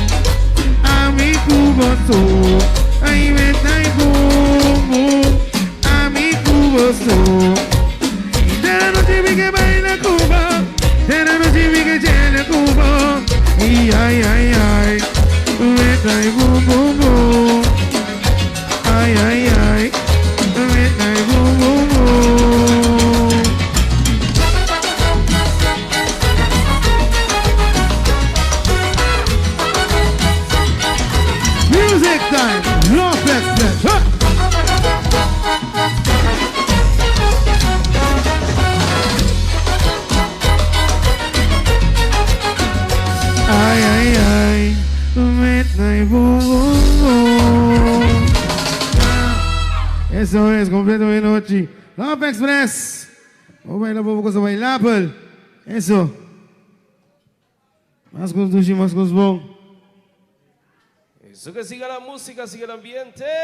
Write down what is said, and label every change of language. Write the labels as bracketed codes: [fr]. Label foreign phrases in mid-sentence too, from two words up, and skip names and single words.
[es] Mi Cuba so, ay me trae como a mi Cuba so. De la noche vi que baila Cuba, de la noche vi que tiene Cuba. Y ay ay ay, me trae boom boom boom. Ay ay ay, me trae boom boom boom. [en] Music time, love express, huh? [es] Ay, ay, ay, [en] midnight boom, boom, boom. [es] Eso es, completo de noche. [en] Love Express. [es] Vamos a bailar un poco, bailar. Eso. Más con Dushi, más con Sbon. Eso, que siga la música, siga el ambiente.